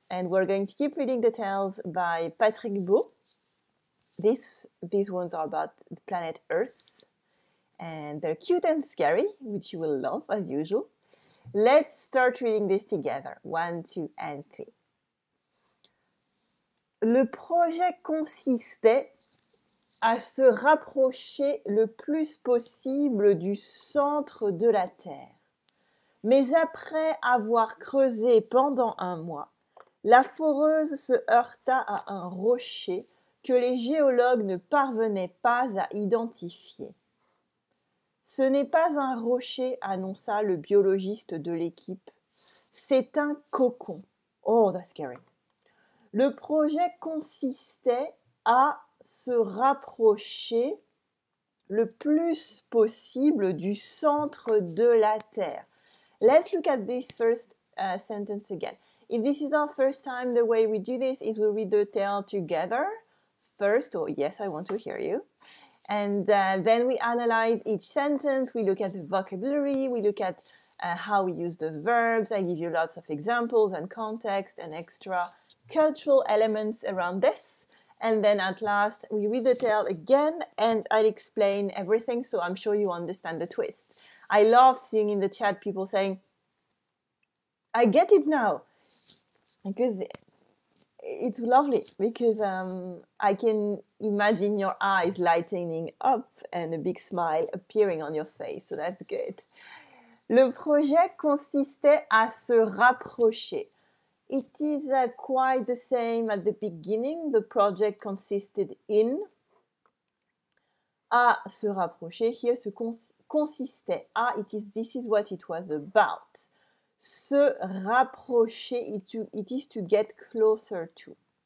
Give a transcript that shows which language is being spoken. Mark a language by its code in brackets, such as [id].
[en] And we're going to keep reading the tales by Patrick Beau. These ones are about the planet Earth, and they're cute and scary, which you will love as usual. Let's start reading this together. 1, 2, and 3. [fr] Le projet consistait à se rapprocher le plus possible du centre de la Terre. Mais après avoir creusé pendant un mois, la foreuse se heurta à un rocher que les géologues ne parvenaient pas à identifier. « Ce n'est pas un rocher, annonça le biologiste de l'équipe. C'est un cocon. » [en] Oh, that's scary. [fr] Le projet consistait à se rapprocher le plus possible du centre de la Terre. [en] Let's look at this first sentence again. If this is our first time, the way we do this is we read the tale together first, or yes, I want to hear you. And then we analyze each sentence, we look at the vocabulary, we look at how we use the verbs. I give you lots of examples and context and extra cultural elements around this. And then at last, we read the tale again and I'll explain everything, so I'm sure you understand the twist. I love seeing in the chat people saying, I get it now, because it's lovely, because I can imagine your eyes lightening up and a big smile appearing on your face, so that's good. [fr] Le projet consistait à se rapprocher. [en] It is quite the same at the beginning. The project consisted in. [fr] À se rapprocher, [en] here consistait. This is what it was about. Se rapprocher, it is to get closer to.